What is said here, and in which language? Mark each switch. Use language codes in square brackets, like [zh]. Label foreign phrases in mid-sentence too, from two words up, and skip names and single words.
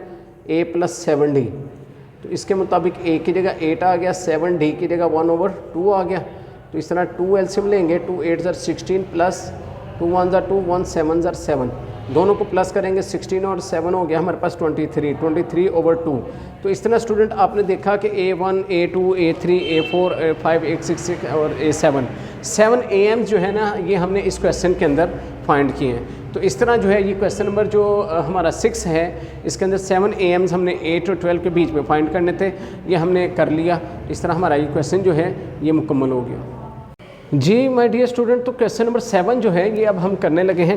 [hi] A प्लस 7D, तो इसके मुताबिक A की जगह 8 आ गया, 7D की जगह 1/2 आ गया। तो इस तरह 2 एलसीएम लेंगे। 2 8 ज़ार 16 प्लस 2 1 ज़ार 2 1 7 ज़ार 7, दोनों को प्लस करेंगे। 16 और 7 हो गया हमारे पास 23/2। तो इस तरह स्टूडेंट आपने देखा कि A1 A2 A3 A4 A5 A6 और A7 7 AMs जो है ना ये हमने इस क्वेश्चन के अंदर फाइंड किए हैं। तो इस तरह जो है ये [en] question number [hi] जो हमारा 6 है इसके अंदर 7 AMs हमने 8 और 12 के बीच में फाइंड करने थे, ये हमने कर लिया। इस तरह हमारा ये क्वेश्चन जो है ये मुकम्मल हो गया। जी [en] my dear student, [hi] तो [en] question number [hi] 7 जो है ये अब हम करने लगे हैं।